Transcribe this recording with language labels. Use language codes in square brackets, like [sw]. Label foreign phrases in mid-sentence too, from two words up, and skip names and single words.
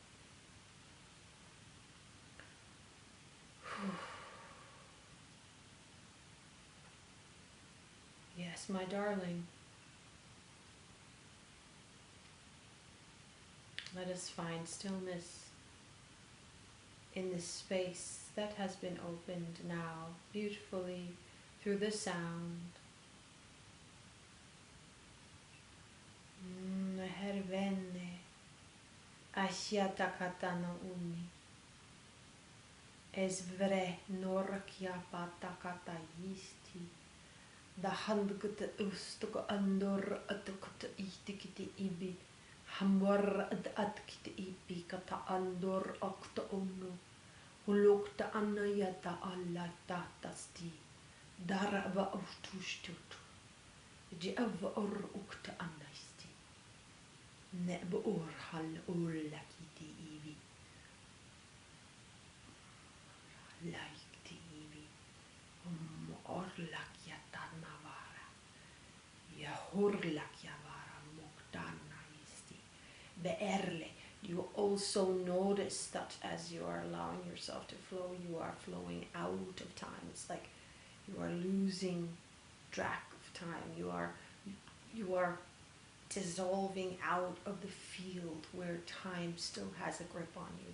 [en] Yes, my darling. Let us find stillness in this space that has been opened now beautifully through the sound. Hervenne asyatakatana uni. Esvre norkia patakata yisti. The handkuta ustuka andor atukata itikiti ibi. Hamwar atkita ibi kata andor okta onu. Hulukta anayata alla tatasti. Darava ustustutu. Jiava or ukta anaisti. Neb or hal ulakiti ibi. Laikti ibi. Orlak yatanavara. Yahurlak yavara muktana isti. Beerle. You also notice that as you are allowing yourself to flow, you are flowing out of time. It's like you are losing track of time. You are dissolving out of the field where time still has a grip on you.